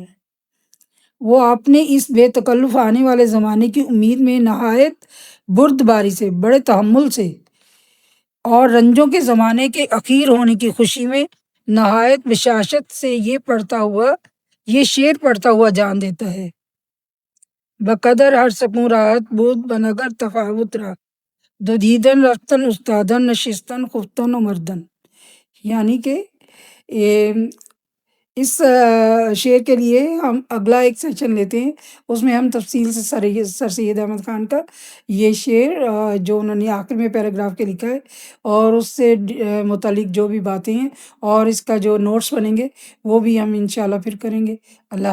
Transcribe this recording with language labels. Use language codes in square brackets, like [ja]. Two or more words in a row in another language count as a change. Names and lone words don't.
[ur] وہ اپنے اس بے تکلف آنے والے زمانے کی امید میں نہایت بردباری سے، بڑے تحمل سے، اور رنجوں کے زمانے کے اخیر ہونے کی خوشی میں نہایت بشاشت سے یہ شعر پڑھتا ہوا جان دیتا ہے: [fa] بقدر ہر سکوں راحت بود بنگر تفاوت را، دو دیدن رفتن استادن نشستن خفتن و مردن۔ [ur] یعنی کہ اس شعر کے لیے ہم اگلا ایک سیشن لیتے ہیں، اس میں ہم تفصیل سے سر سید احمد خان کا یہ شعر جو انہوں نے آخر میں پیراگراف کے لکھا ہے اور اس سے متعلق جو بھی باتیں ہیں اور اس کا جو نوٹس بنیں گے وہ بھی ہم انشاءاللہ پھر کریں گے۔